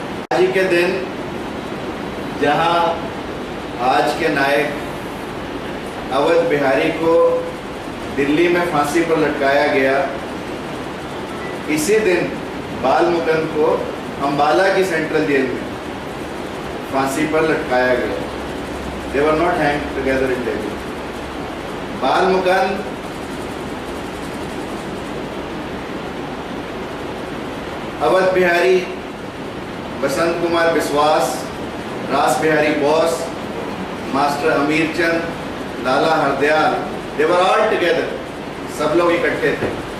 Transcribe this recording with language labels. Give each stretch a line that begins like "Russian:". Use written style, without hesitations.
Hindi: आज के दिन जहां आज के नायक अवध बिहारी को दिल्ली में फांसी पर लटकाया गया, इसी दिन बाल मुकुंद को अंबाला की सेंट्रल जेल में फांसी पर लटकाया गया।
English: They were not hanged together in Delhi.
Hindi: बाल मुकुंद अवध बिहारी, बसंत कुमार बिस्वास, रास बिहारी बोस, मास्टर अमीर चंद, लाला Hardayal,
English: they were all together,
Hindi: सब लोग इकट्ठे थे।